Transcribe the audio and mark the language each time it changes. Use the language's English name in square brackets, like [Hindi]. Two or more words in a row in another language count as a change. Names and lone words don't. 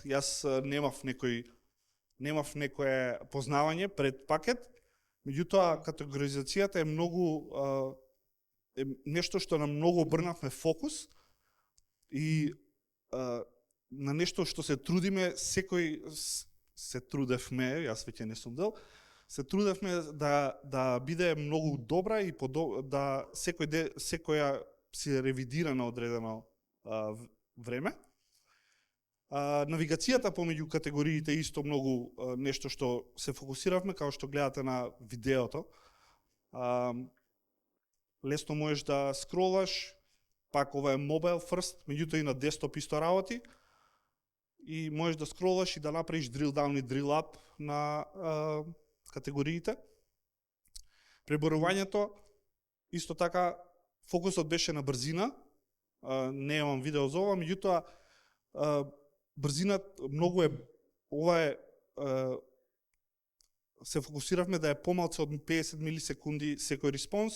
[Macedonian] Јас немав некое познавање пред пакет, меѓутоа категоризацијата е нешто што на многу обрнавме фокус и на нешто што се трудевме, јас веќе не сум дел, се трудевме да биде многу добра и да секоја си ревидира на одредено време. Навигацијата помеѓу категориите исто многу нешто што се фокусиравме, како што гледате на видеото. Лесно можеш да скролаш, пак ова е [English] mobile first, [Macedonian] меѓутоа и на десктоп исто работи. И можеш да скролаш и да направиш [English] drill down [Macedonian] и [English] drill up [Macedonian] на категориите. Преборувањето, исто така, фокусот беше на брзина. Не имам видео за ова, меѓутоа брзина многу е, се фокусиравме да е помалку од 50 милисекунди секој респонс.